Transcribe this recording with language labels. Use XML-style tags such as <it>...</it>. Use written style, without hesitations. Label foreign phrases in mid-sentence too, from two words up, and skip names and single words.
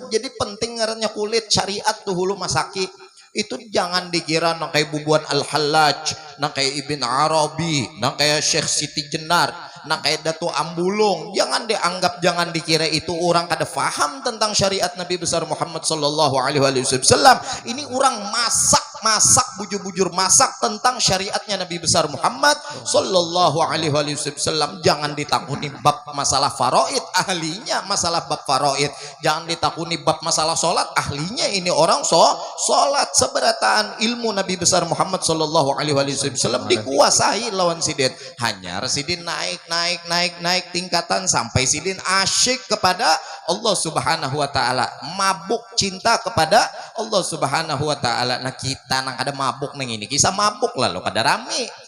<bjn>Jadi penting ngarannya kulit syariat tuh hulu masaki. Itu jangan dikira nang kayak bubuan Al-Hallaj, nang kayak Ibn Arabi, nang kayak Syekh Siti Jenar, nang kayak Datu Ambulung. Jangan dianggap, jangan dikira itu orang kada faham tentang syariat Nabi besar Muhammad</bjn> <ar>صلى الله عليه وسلم.</ar> <bjn>Ini orang masak bujur-bujur masak tentang syariatnya Nabi besar Muhammad</bjn> <ar>صلى الله عليه وسلم.</ar> <bjn>Jangan ditakuni bab masalah faraid, ahlinya masalah bab faraid. Jangan ditakuni bab masalah solat, ahlinya ini orang solat. Seberataan ilmu Nabi besar Muhammad</bjn> <ar>صلى الله عليه وسلم</ar> <bjn>dikuasai lawan sidin. Hanya sidin naik tingkatan sampai sidin asyik kepada Allah</bjn> <ar>سبحانه وتعالى,</ar> <bjn>mabuk cinta kepada Allah</bjn> <ar>سبحانه وتعالى.</ar> <bjn>Nah kita nang ada mabuk nang ini kisah mabuk lah lo kada rame.</bjn>